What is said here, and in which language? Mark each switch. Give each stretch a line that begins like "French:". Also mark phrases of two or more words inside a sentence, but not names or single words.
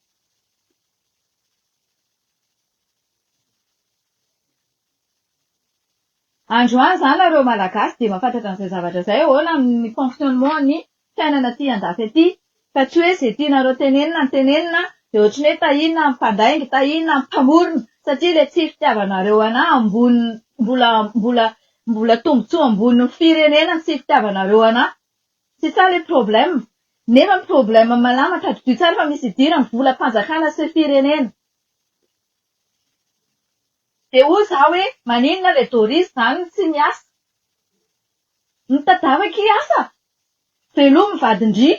Malagasy: Androany izany nareo malagasy dia mahafantatra an'izay zavatra izay ahoana ny fonctionnement ny fiainana aty andafy aty, fa tsy hoe izay tianareo tenenina dia ohatran'ny hoe tahinona amin'ny mpandainga, tahinona amin'ny mpamorona, satria ilay tsy fitiavanareo anahy mbola tombontsoa ambonin'ny firenena ny tsy fitiavanareo anahy.
French: C'est ça le problème.
Malagasy: Nefa ny problème malama tadidio tsara fa misy idirany volam-panjakana sy firenena. Dia hoy izaho hoe maninona ilay Doris izany tsy miasa. Nitadiavaka hiasa. Velomy vadin-dry.